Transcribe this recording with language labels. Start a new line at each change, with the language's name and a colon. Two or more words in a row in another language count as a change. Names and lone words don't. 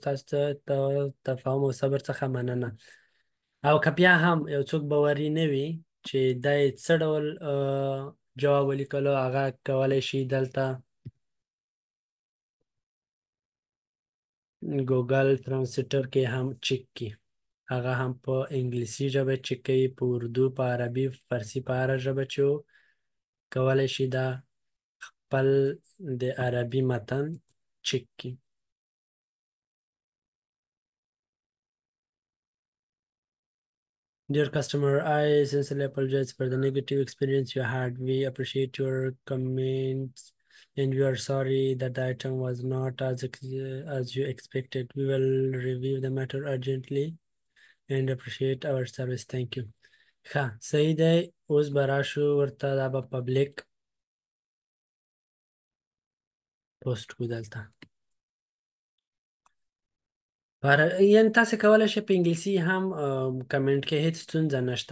Pashto: ستاسو ته تفاهم او صبر څخه مننه. او که بیا هم یو څوک باوري نه وي چې دا یې څه ډول جواب ولیکلو، هغه کولی شي دلته ګوګل ترانسلیټر کې هم چک کړي. هغه هم په انګلیسي ژبه چک کوي، په اردو، په عربي، فارسي، په هره ژبه چې کولی شي دا خپل د عربي متن چک کړي.
English: Dear customer, I sincerely apologize for the negative experience you had. We appreciate your comments and we are sorry that the item was not as you expected. We will review the matter urgently and appreciate our service. Thank you.
Pashto: ښه صحیح دی. اوس به راشو ورته دا به پبلیک پوسټ کړو دلته. یعنې تاسې کولی شئ په انګلیسي هم کمنټ کې، هېڅ ستونزه نشته.